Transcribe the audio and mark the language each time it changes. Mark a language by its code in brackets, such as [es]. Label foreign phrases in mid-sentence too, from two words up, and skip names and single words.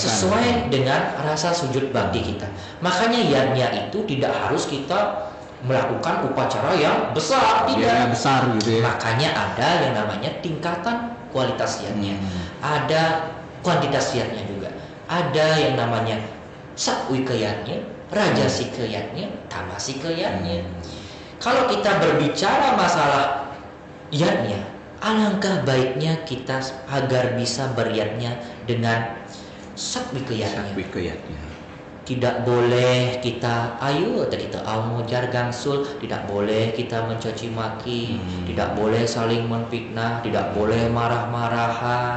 [id] Sesuai dengan rasa sujud bakti kita. Makanya yadnya itu tidak harus kita melakukan upacara yang besar, tidak besar gitu ya. Makanya ada yang namanya tingkatan kualitas yadnya, ada kuantitas yadnya juga, ada yang namanya satwika yadnya, rajasika yadnya, tamasika yadnya. Kalau kita berbicara masalah yadnya, alangkah baiknya kita agar bisa beryadnya dengan satwika yadnya. Tidak boleh kita kita aumojar gangsul, tidak boleh kita mencaci maki, tidak boleh saling menfitnah, tidak boleh marah-marahan.